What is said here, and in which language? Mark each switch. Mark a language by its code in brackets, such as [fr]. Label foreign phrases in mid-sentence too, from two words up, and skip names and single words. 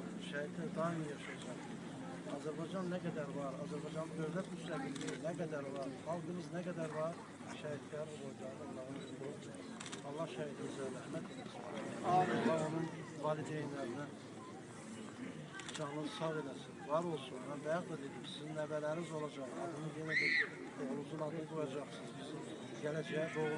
[tr] Şehitler daim yaşayacak. Azerbaycan ne kadar var? Azerbaycan devlet müstəqilliği ne kadar var? Halkımız ne kadar var? Şehitler olacak. Allah şehidimize rahmet eylesin. [az] Allah onun valideynlerine canını sağ eylesin. Var olsun. Ben bayaq da dedim, sizin nəbələriniz olacaq. Adını yenə də oğlunuzun adını qoyacaksınız. Bizim gələcəyə doğru.